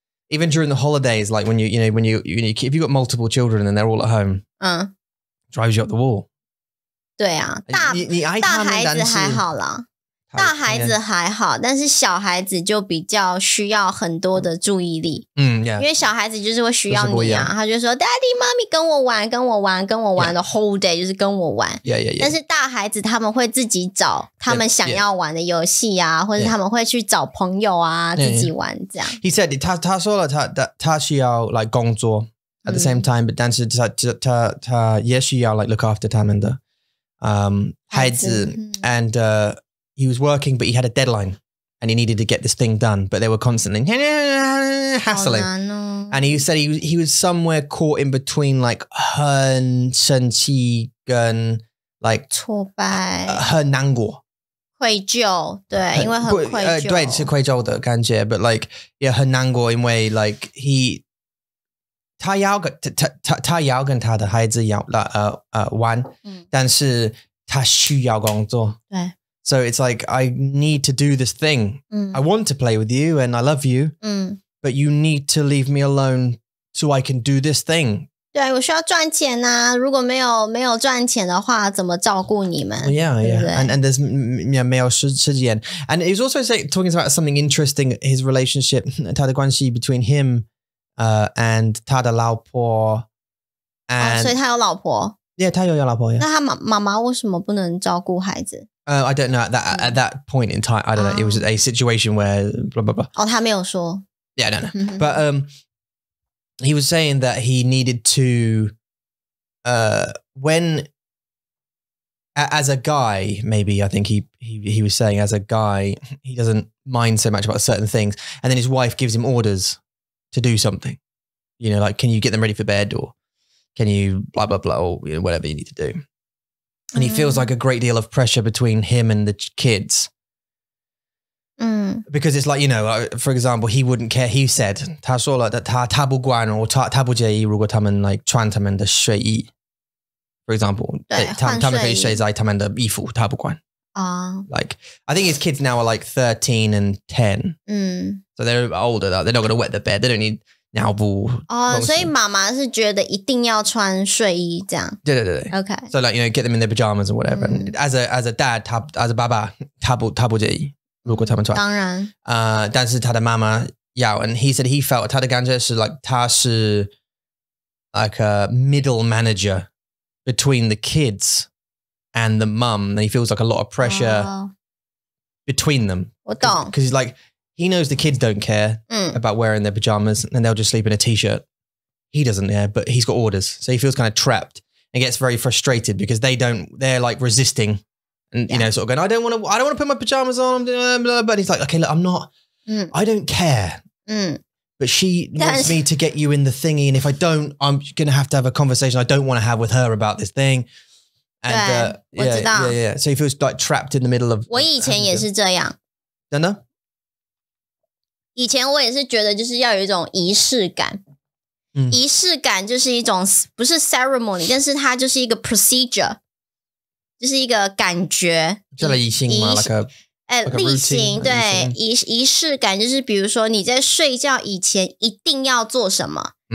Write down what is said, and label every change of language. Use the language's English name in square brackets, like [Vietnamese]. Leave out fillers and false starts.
[English] Even during the holidays, like when if you've got multiple children and they're all at home, drives you up the wall. [Chinese] 对啊，大孩子还好啦，大孩子还好，但是小孩子就比较需要很多的注意力。因为小孩子就是会需要你啊，他就说 Daddy, Mommy 跟我玩的 [English] whole day [Chinese] 就是跟我玩。但是大孩子他们会自己找他们想要玩的游戏啊，或者他们会去找朋友啊，自己玩这样。 [English] He said [Chinese] 他说了他需要 [English] like 工作 at the same time, but [Chinese] 但是他也需要 [English] like look after [Chinese] 他们的孩子 [English] and he was working, but he had a deadline and he needed to get this thing done, but they were constantly hassling. And he said he was somewhere caught in between like [Chinese] 很生气跟 [English] like [Chinese] 挫败很难过愧疚对因为很愧疚对是愧疚的感觉 [English] but like [Chinese] 也很难过因为 like 他要跟他的孩子玩但是他需要工作对 [English] So it's like, I need to do this thing. I want to play with you and I love you, but you need to leave me alone so I can do this thing. [Chinese] 对，我需要赚钱啊，如果没有赚钱的话，怎么照顾你们 [English] Yeah. And there's [Chinese] 没有时间 [English] And he was also talking about something interesting, his relationship, [Chinese] 他的关系 [English] between him and [Chinese] 他的老婆 [English] and [Chinese] 所以他有老婆 Yeah, 他有老婆 yeah. 那他妈妈为什么不能照顾孩子 [English] I don't know at that point in time. I don't know. It was a situation where blah blah blah. [Chinese] 他没有说 [English] Yeah, I don't know. But he was saying that he needed to when as a guy, maybe I think he was saying as a guy, he doesn't mind so much about certain things, and then his wife gives him orders to do something. Like can you get them ready for bed or can you blah blah blah or whatever you need to do. And he feels like a great deal of pressure between him and the kids. Because it's like, for example, he wouldn't care. He said, [Chinese] 他说了他不管他不介意如果他们 [English] like [Chinese] 穿他们的睡衣 [English] For example, [Chinese] 他们可以睡在他们的衣服他不管 [English] Like, I think his kids now are like 13 and 10. So they're older. They're not going to wet the bed. They don't need [Chinese] 尿布所以妈妈是觉得一定要穿睡衣这样。对 [English] Okay. So like, you know, get them in their pajamas or whatever. And as a dad, as a baba, [Chinese] 他不介意如果他们穿。当然。但是他的妈妈要 [English] and he said he felt [Chinese] 他的感觉是 [English] like 他是 like a middle manager between the kids and the mum. And he feels like a lot of pressure between them. [Chinese] 我懂。 [English] Because he's like, he knows the kids don't care about wearing their pajamas and they'll just sleep in a t-shirt. He doesn't care, but he's got orders. So he feels kind of trapped and gets very frustrated because they're like resisting and, you know, sort of going, I don't want to put my pajamas on. But he's like, okay, look, I'm not, I don't care. But she wants me to get you in the thingy. And if I don't, I'm going to have a conversation I don't want to have with her about this thing. And yeah. So he feels like trapped in the middle of. [Chinese] 我以前也是这样。真的？以前我也是觉得就是要有一种仪式感。仪式感就是一种不是 ceremony， 但是它就是一个 procedure， 就是一个感觉。叫例行吗？例行，对，仪式感就是比如说你在睡觉以前一定要做什么。